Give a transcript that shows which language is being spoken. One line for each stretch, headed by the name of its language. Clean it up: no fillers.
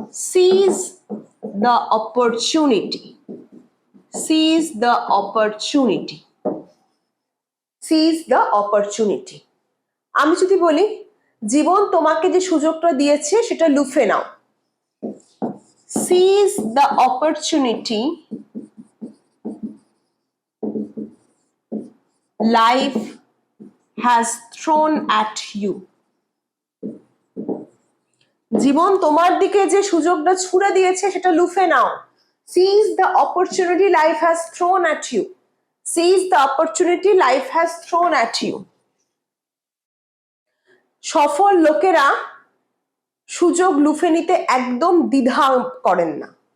English: seize the opportunity. seize the opportunity. seize the opportunity.
Bangla: আমি যদি বলি জীবন তোমাকে যে সুযোগটা দিয়েছে সেটা লুফে নাও।
English: seize the opportunity life has thrown at you.
Bangla: জীবন তোমার দিকে যে সুযোগটা ছুড়ে দিয়েছে সেটা লুফে নাও।
English: seize the opportunity life has thrown at you. seize the opportunity life has thrown at you.
Bangla: সফল লোকেরা সুযোগ লুফে নিতে একদম দ্বিধা করেন না।